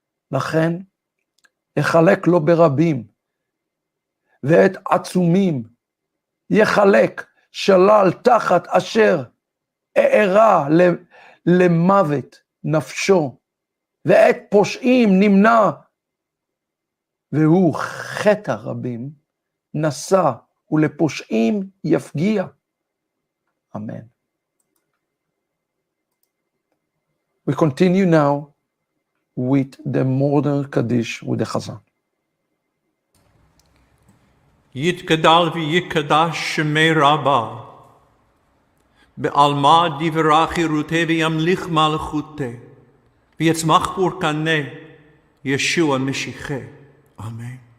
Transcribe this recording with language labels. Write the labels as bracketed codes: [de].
[he] לכן יחלק לו ברבים, ואת עצומים יחלק שלל תחת אשר הערה למוות נפשו, ואת פושעים נמנע, והוא חטא רבים נשא, ולפושעים יפגיע. [en] Amen. We continue now with the modern Kaddish with the Chazan. [arc] יתגדל ויקדש שמי רבה, בעלמא דברה חירותה וימליך מלכותה, ויצמח פורקנה ישוע משיחה. אמן.